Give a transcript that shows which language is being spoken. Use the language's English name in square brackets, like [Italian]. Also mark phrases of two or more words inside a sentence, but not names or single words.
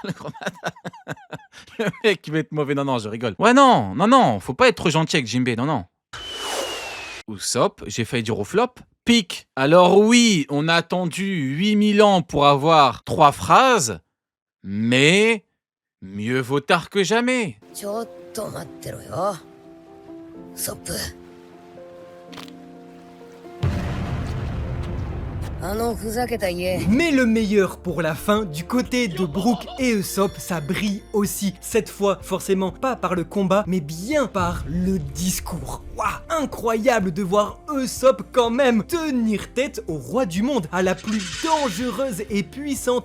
[French] Le mec qui va être mauvais. Non, je rigole. Ouais, non. Faut pas être trop gentil avec Jinbei, non. Usopp, j'ai failli dire au flop. Pic. Alors oui, on a attendu 8000 ans pour avoir 3 phrases. Mais... mieux vaut tard que jamais. [Japanese] ちょっと待ってろよウソップあのふざけた家 [French] Mais le meilleur pour la fin, du côté de Brook et Usopp, ça brille aussi. Cette fois, forcément, pas par le combat, mais bien par le discours. Waouh, incroyable de voir Usopp quand même tenir tête au roi du monde, à la plus dangereuse et puissante